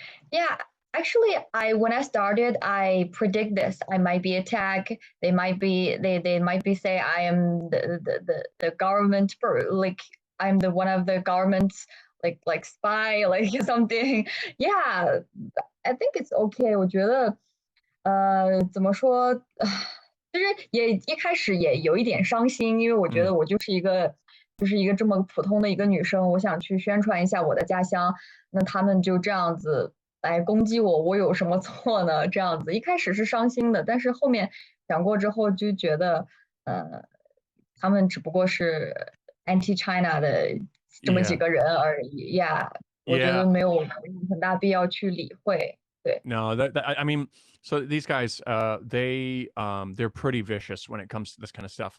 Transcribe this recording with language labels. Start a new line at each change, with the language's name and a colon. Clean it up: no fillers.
English: Yeah, actually, when I started, I predict this. I might be attacked. They might be say I am the government like I'm the one of the government's like spy like something. Yeah, I think it's okay.
Chinese: 我觉得怎么说，其实也一开始也有一点伤心，因为我觉得我就是一个这么普通的一个女生，我想去宣传一下我的家乡，那他们就这样子来攻击我，我有什么错呢？这样子一开始是伤心的，但是后面想过之后就觉得，他们只不过是 anti-China 的这么几
English: Yeah.
Chinese: 个人而已呀，我觉得
English: Yeah.
Chinese: 没有很大必要去理会。对，
English: No, I mean, so these guys, they're pretty vicious when it comes to this kind of stuff.